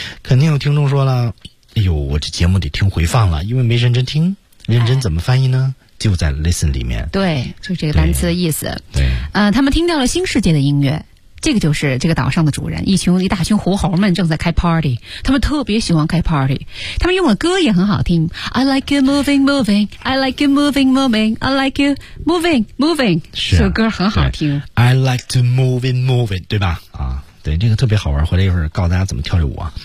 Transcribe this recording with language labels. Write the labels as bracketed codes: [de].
[zh] 肯定有听众说了，哎呦，我这节目得听回放了，因为没认真听。认真怎么翻译呢？哎、就在 listen 里面。对，就是这个单词的意思。对，他们听到了新世界的音乐，这个就是这个岛上的主人，一大群狐猴们正在开 party， 他们特别喜欢开 party， 他们用的歌也很好听。 [en] I like you moving moving， I like you moving moving， I like you moving moving， [zh] 是、啊、这歌很好听。 [en] I like to moving moving， [zh] 对吧？啊，对，这个特别好玩，回来一会儿告诉大家怎么跳这舞啊。